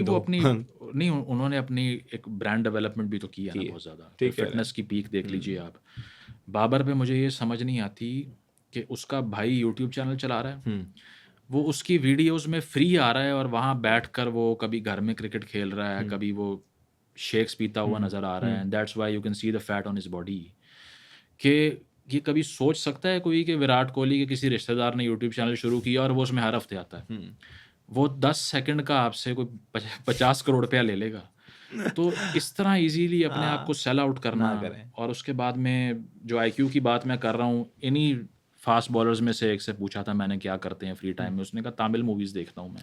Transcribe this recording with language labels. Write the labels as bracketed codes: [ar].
[ur] وہ اپنی نہیں, انہوں نے اپنی ایک برانڈ ڈیولپمنٹ بھی تو کیا نا بہت زیادہ. فٹنس کی پیک دیکھ لیجیے آپ. بابر پہ مجھے یہ سمجھ نہیں آتی کہ اس کا بھائی یوٹیوب چینل چلا رہا ہے, وہ اس کی ویڈیوز میں فری آ رہا ہے, اور وہاں بیٹھ کر وہ کبھی گھر میں کرکٹ کھیل رہا ہے, کبھی وہ شیکس پیتا ہوا نظر آ رہا ہے. [en] That's why you can see the fat on his body. [ur] کہ یہ کبھی سوچ سکتا ہے کوئی کہ وراٹ کوہلی کے کسی رشتہ دار نے یوٹیوب چینل شروع کیا اور وہ اس میں ہر ہفتے آتا ہے, وہ 10 سیکنڈ کا آپ سے کوئی 50 کروڑ روپیہ لے لے گا. تو اس طرح ایزیلی اپنے آپ کو سیل آؤٹ کرنا. اور اس کے بعد میں جو آئی کیو کی بات میں کر رہا ہوں, انہی فاسٹ بالرز میں سے ایک سے پوچھا تھا میں نے کیا کرتے ہیں فری ٹائم میں, اس نے کہا تامل موویز دیکھتا ہوں میں.